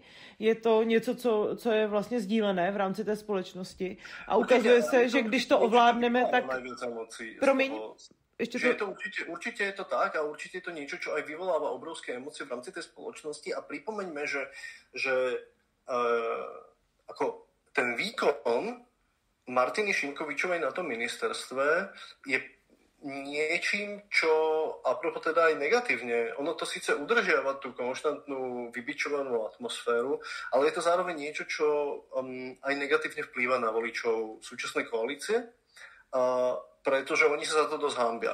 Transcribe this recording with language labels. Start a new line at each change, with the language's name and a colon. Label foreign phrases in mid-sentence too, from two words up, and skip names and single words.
Czech: Je to něco, co je vlastně sdílené v rámci té společnosti a ukazuje se, že když to ovládneme, tak... Promiň.
Slovak: Určite je to tak a určite je to niečo, čo aj vyvoláva obrovské emócie v rámci tej spoločnosti a pripomeňme, že ako ten výkon Martiny Šimkovičovej na tom ministerstve je niečím, čo apropo teda aj negatívne, ono to síce udržiava tú konštantnú vybičovanú atmosféru, ale je to zároveň niečo, čo aj negatívne vplýva na voličov súčasnej koalície, pretože oni sa za to dosť hanbia.